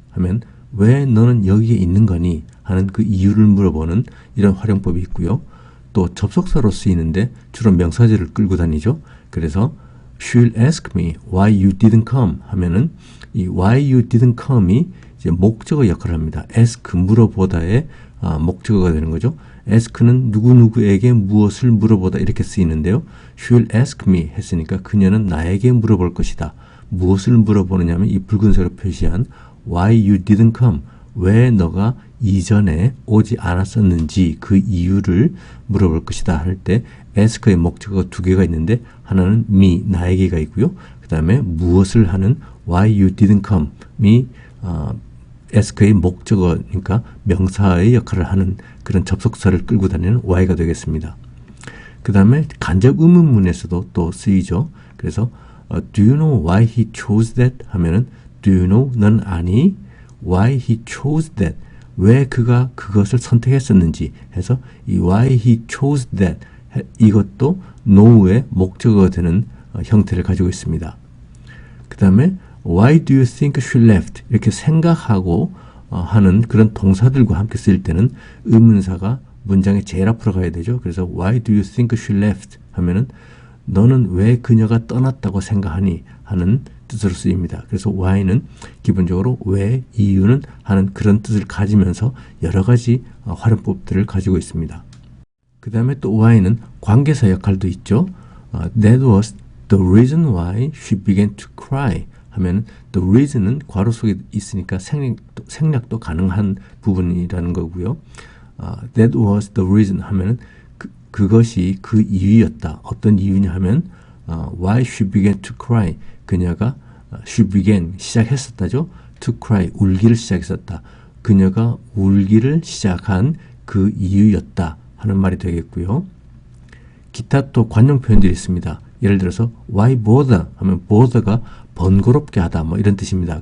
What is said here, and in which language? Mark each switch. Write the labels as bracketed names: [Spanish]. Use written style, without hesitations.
[Korean] 하면 왜 너는 여기에 있는 거니? 하는 그 이유를 물어보는 이런 활용법이 있고요. 또 접속사로 쓰이는데 주로 명사절을 끌고 다니죠. 그래서 [English] she'll ask me why you didn't come [Korean] 하면은 이 why you didn't come이 이제 목적어 역할을 합니다. ask 물어보다의 목적어가 되는 거죠. ask는 누구누구에게 무엇을 물어보다 이렇게 쓰이는데요. [English] she'll ask me [Korean] 했으니까 그녀는 나에게 물어볼 것이다. 무엇을 물어보느냐 하면 이 붉은색으로 표시한 [English] why you didn't come, [Korean] 왜 너가 이전에 오지 않았었는지 그 이유를 물어볼 것이다 할 때 ask의 목적어가 두 개가 있는데 하나는 me, 나에게가 있고요. 그 다음에 무엇을 하는 [English] why you didn't come [Korean] 이 ask의 목적어니까 명사의 역할을 하는 그런 접속사를 끌고 다니는 why가 되겠습니다. 그 다음에 간접 의문문에서도 또 쓰이죠. [English] 그래서 do you know why he chose that? [Korean] 하면은 [English] do you know? [Korean] 넌 아니? [English] why he chose that? 왜 그가 그것을 선택했었는지 해서 이 why he chose that 이것도 know의 목적어가 되는 형태를 가지고 있습니다. 그 다음에 why do you think she left? [Korean] 이렇게 생각하고 하는 그런 동사들과 함께 쓰일 때는 의문사가 문장의 제일 앞으로 가야 되죠. 그래서 [English] why do you think she left? [Korean] 하면은 너는 왜 그녀가 떠났다고 생각하니? 하는 뜻으로 쓰입니다. 그래서 why는 기본적으로 왜, 이유는 하는 그런 뜻을 가지면서 여러 가지 활용법들을 가지고 있습니다. 그 다음에 또 why는 관계사 역할도 있죠. [English] That was the reason why she began to cry. [Korean] 하면 the reason은 괄호 속에 있으니까 생략도 가능한 부분이라는 거고요. [English] That was the reason [Korean] 하면은 그것이 그 이유였다. 어떤 이유냐 하면 [English] why she began to cry. [Korean] 그녀가 [English] she began [Korean] 시작했었다죠. [English] to cry [Korean] 울기를 시작했었다. 그녀가 울기를 시작한 그 이유였다 하는 말이 되겠고요. 기타 또 관용 표현들이 있습니다. 예를 들어서 [English] why bother [Korean] 하면 bother가 번거롭게 하다 뭐 이런 뜻입니다.